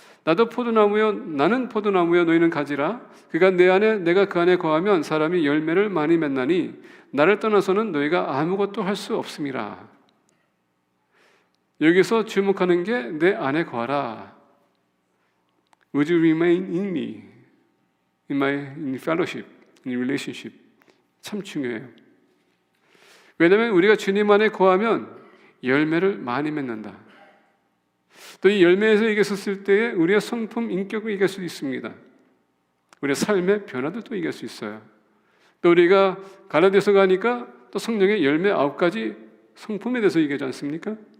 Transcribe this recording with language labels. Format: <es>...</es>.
<ko>나도 포도나무여 나는 포도나무여 너희는 가지라. 그가 내 안에 내가 그 안에 거하면 사람이 열매를 많이 맺나니 나를 떠나서는 너희가 아무것도 할 수 없음이라. 여기서 주목하는 게 내 안에 거하라.</ko> <en>Would you remain in me, in fellowship, in relationship?</en> <ko>참 중요해요. 왜냐하면 우리가 주님 안에 거하면 열매를 많이 맺는다. 또 이 열매에서 이겼을 때에 우리의 성품, 인격을 이길 수 있습니다. 우리의 삶의 변화도 또 이길 수 있어요. 또 우리가 갈라디아서 가니까 또 성령의 열매 9가지 성품에 대해서 얘기하지 않습니까?</ko>